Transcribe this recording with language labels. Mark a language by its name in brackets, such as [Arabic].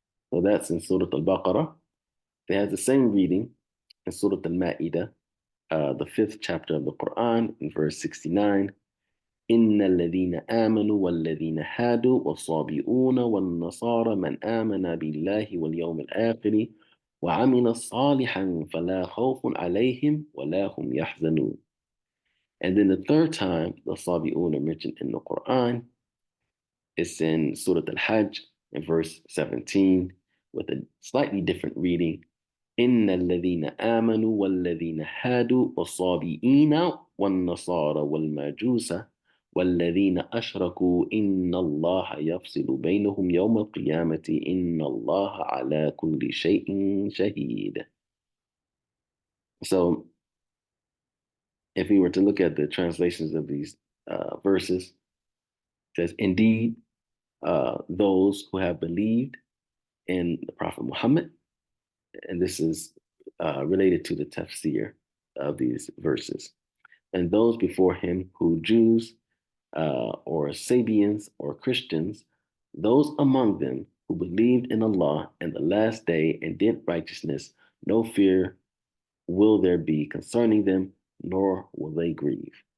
[English] So that's in Surah Al-Baqarah. It has the same reading in Surah Al-Ma'idah, the 5th chapter of the Quran, in verse 69. [Arabic] إن الذين آمنوا والذين هادوا والصابئون والنصارى من آمن بالله واليوم الآخر وعمل صالحا فلا خوف عليهم ولا هم يحزنون. [English] And then the third time the Sabi'un are mentioned in the Quran, it's in Surah Al-Hajj in verse 17 with a slightly different reading. [Arabic] إن الذين آمنوا والذين هادوا والصابئين والنصارى والمجوس والذين أشركوا إن الله يفصل بينهم يوم القيامة إن الله على كل شيء شهيد. [English] So if we were to look at the translations of these verses, it says, indeed, those who have believed in the Prophet Muhammad, and this is related to the tafsir of these verses, and those before him who Jews or Sabians or Christians, those among them who believed in Allah and the last day and did righteousness, no fear will there be concerning them, nor will they grieve.